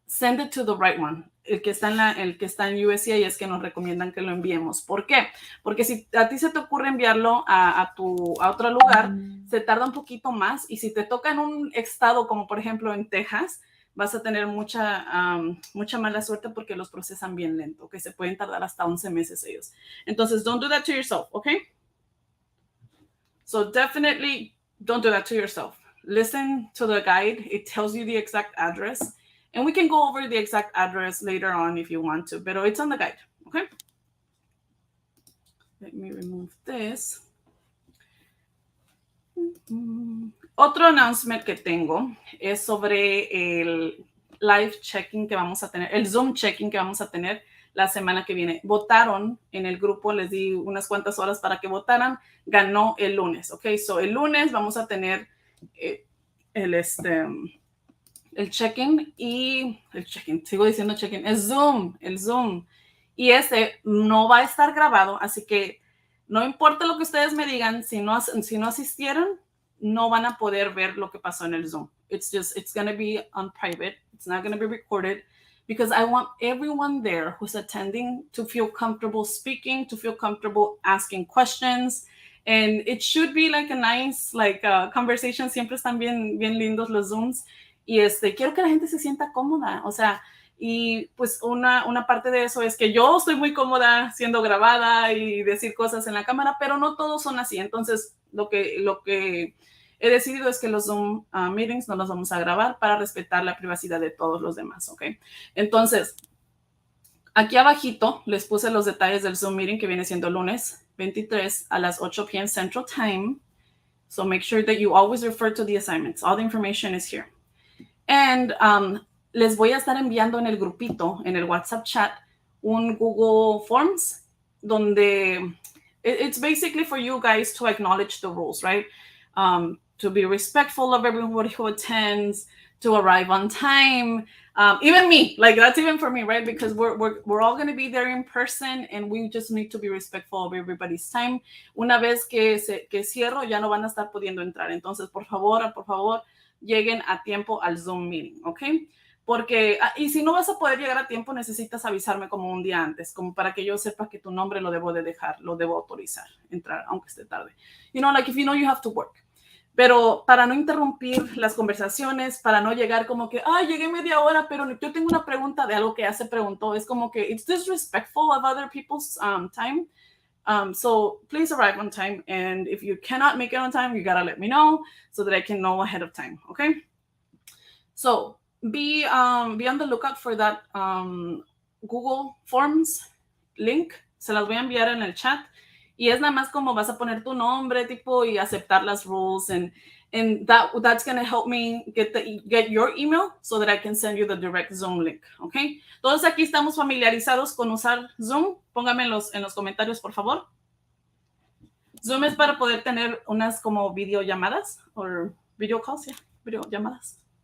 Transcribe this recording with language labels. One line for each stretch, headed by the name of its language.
English: send it to the right one.
Spanish: El que está en USCIS es que nos recomiendan que lo enviemos. ¿Por qué? Porque si a ti se te ocurre enviarlo a otro lugar, se tarda un poquito más, y si te toca en un estado como por ejemplo en Texas, vas a tener mucha mala suerte porque los procesan bien lento, que se pueden tardar hasta 11 meses ellos.
English: Entonces, don't do that to yourself, okay? So definitely don't do that to yourself. Listen to the guide. It tells you the exact address. And we can go over the exact address later on if you want to, but it's on the guide, okay? Let me remove this.
Spanish: Otro announcement que tengo es sobre el live checking que vamos a tener, el Zoom checking que vamos a tener la semana que viene. Votaron en el grupo, les di unas cuantas horas para que votaran, ganó el lunes, ok? So el lunes vamos a tener el check-in y el check-in, sigo diciendo check-in, el Zoom. Y ese no va a estar grabado, así que no importa lo que ustedes me digan, si no asistieron, no van a poder ver lo que pasó en el Zoom.
English: It's going to be on private. It's not going to be recorded because I want everyone there who's attending to feel comfortable speaking, to feel comfortable asking questions. And it should be like a nice conversation.
Spanish: Siempre están bien lindos los Zooms. Y quiero que la gente se sienta cómoda, o sea, y pues una parte de eso es que yo estoy muy cómoda siendo grabada y decir cosas en la cámara, pero no todos son así. Entonces, lo que he decidido es que los Zoom meetings no los vamos a grabar para respetar la privacidad de todos los demás, ¿ok? Entonces, aquí abajito les puse los detalles del Zoom meeting que viene siendo lunes 23 a las 8 p.m.
English: Central Time. So make sure that you always refer to the assignments. All the information is here.
Spanish: And les voy a estar enviando en el grupito, en el WhatsApp chat, un Google Forms donde
English: it's basically for you guys to acknowledge the rules, right? To be respectful of everybody who attends, to arrive on time. Even me, that's even for me, right? Because we're all going to be there in person and we just need to be respectful of everybody's time.
Spanish: Una vez que cierro, ya no van a estar pudiendo entrar. Entonces, por favor, lleguen a tiempo al Zoom meeting, ¿ok? Porque, y si no vas a poder llegar a tiempo, necesitas avisarme como un día antes, como para que yo sepa que tu nombre lo debo autorizar, entrar, aunque esté tarde.
English: You know, if you know you have to work.
Spanish: Pero para no interrumpir las conversaciones, para no llegar como que, llegué media hora, pero yo tengo una pregunta de algo que ya se preguntó. Es como que
English: it's disrespectful of other people's time. So please arrive on time. And if you cannot make it on time, you gotta let me know so that I can know ahead of time. Okay. So be on the lookout for that Google Forms link.
Spanish: Se las voy a enviar en el chat. Y es nada más como vas a poner tu nombre tipo y aceptar las rules.
English: And that's going to help me get your email so that I can send you the direct Zoom link, ¿ok?
Spanish: Todos aquí estamos familiarizados con usar Zoom. Pónganme en los comentarios, por favor. Zoom es para poder tener unas como videollamadas o
English: video calls, yeah,
Spanish: videollamadas.